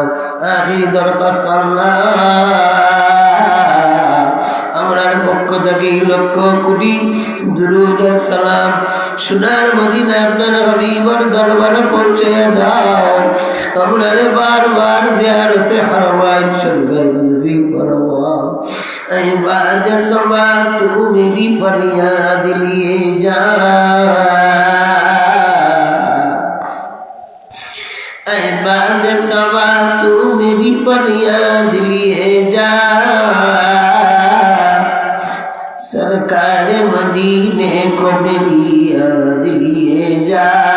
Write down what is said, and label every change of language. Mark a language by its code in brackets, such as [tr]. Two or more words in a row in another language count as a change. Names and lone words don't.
[bn] আখিরি দরখাস্ত আল্লাহ আমরার পক্ষ থেকে লক্ষ কোটি দুরূদ আর সালাম সোনার মদিনা আপনার হবিবর দরবারে পৌঁছে দাও। আমরারে বারবার জিয়ারতে হারমাইন শরীফাই নসিব ফরমাও। [ur] اے باد صبا تو میری فریاد لیے جا، اے باد صبا تو میری فریاد لیے جا. سرکار مدینے کو میری یاد لیے جا.